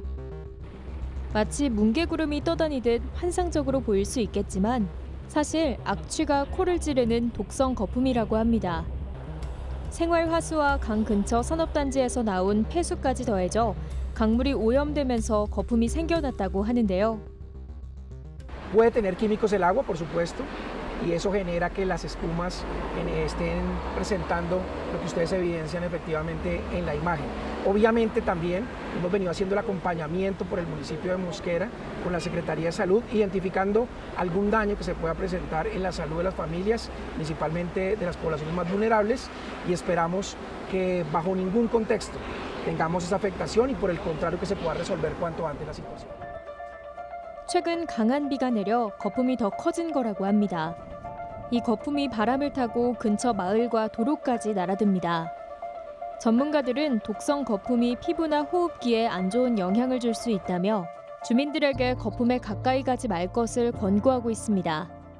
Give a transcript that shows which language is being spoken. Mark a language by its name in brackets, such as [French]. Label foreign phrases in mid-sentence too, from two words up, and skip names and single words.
[Korean] 마치 뭉게구름이 떠다니듯 환상적으로 보일 수 있겠지만 사실 악취가 코를 찌르는 독성 거품이라고 합니다. 생활화수와 강 근처 산업단지에서 나온 폐수까지 더해져 강물이 오염되면서 거품이 생겨났다고 하는데요. [Spanish] Puede tener químicos el agua, por supuesto, y eso genera que las espumas estén presentando lo que ustedes evidencian efectivamente en la imagen. Obviamente también hemos venido haciendo el acompañamiento por el municipio de Mosquera con la Secretaría de Salud, identificando algún daño que se pueda presentar en la salud de las familias, principalmente de las poblaciones más vulnerables, y esperamos que bajo ningún contexto tengamos esa afectación y por el contrario que se pueda resolver cuanto antes la situación. [Korean] 최근 강한 비가 내려 거품이 더 커진 거라고 합니다. 이 거품이 바람을 타고 근처 마을과 도로까지 날아듭니다. 전문가들은 독성 거품이 피부나 호흡기에 안 좋은 영향을 줄 수 있다며 주민들에게 거품에 가까이 가지 말 것을 권고하고 있습니다.